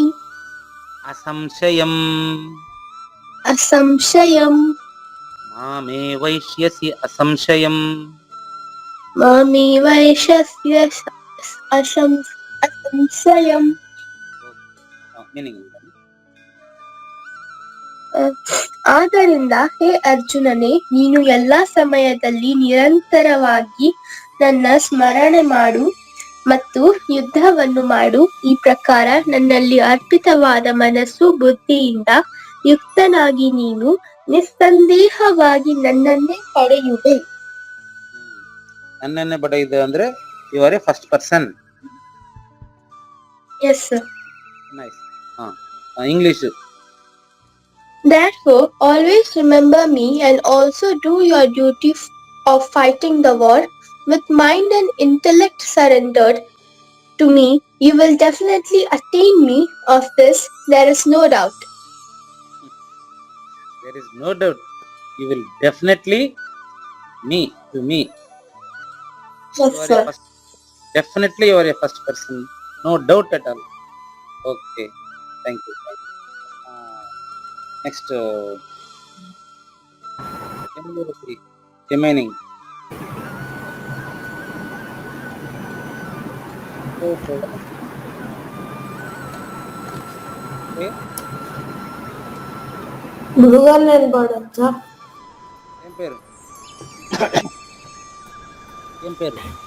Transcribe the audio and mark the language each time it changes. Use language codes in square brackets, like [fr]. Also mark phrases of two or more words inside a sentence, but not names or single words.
[sa] అసంశయం అసంశయం మామే వైష్యసి అసంశయం. మామే వైష్యస్య అసంశయం. మీనింగ్ [kn] ಆದ್ದರಿಂದ ಹೇ ಅರ್ಜುನನೇ, ನೀನು ಎಲ್ಲಾ ಸಮಯದಲ್ಲಿ ನಿರಂತರವಾಗಿ ನನ್ನ ಸ್ಮರಣೆ ಮಾಡು ಮತ್ತು ಯುದ್ಧವನ್ನು ಮಾಡು. ಈ ಪ್ರಕಾರ ನನ್ನಲ್ಲಿ ಅರ್ಪಿತವಾದ ಮನಸ್ಸು ಬುದ್ಧಿಯಿಂದ ಯುಕ್ತನಾಗಿ ನೀನು ನಿಸ್ಸಂದೇಹವಾಗಿ ನನ್ನನ್ನೇ ಪಡೆಯುವೆ. ನನ್ನನ್ನೇ ಪಡೆಯುವುದು ಅಂದ್ರೆ [en] you are a first person. yes sir. Nice. English. Therefore, always remember me and also do your duty of fighting the war with mind and intellect surrendered to me. You will definitely attain me. Of this, there is no doubt. There is no doubt. You will definitely to me. Yes, You are sir. a first, definitely you are a first person. No doubt at all. Okay. Thank you. Next. Remaining. Okay. [te] ఏ? గురుగారు నేను పాడచ్చా? ఏం పేరు? ఏం పేరు?